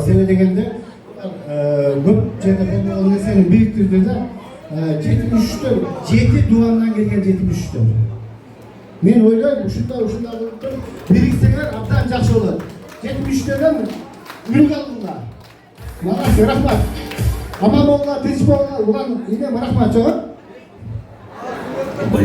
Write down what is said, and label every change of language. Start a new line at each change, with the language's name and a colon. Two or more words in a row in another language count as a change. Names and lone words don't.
Kyrgyz: Себеби дегенде көп жерде болгон нерсени бириктирди да 73-төр 7 дуандан келген 73-төр. Мен ойлойм ушундай бириксеңер абдан жакшы болот. 73-төрдөн үлгү алдыңдар. Мага рахмат.
Uzbek: Amon bo'linglar, tinch bo'linglar. Ulan yine rahmat cho'g'im.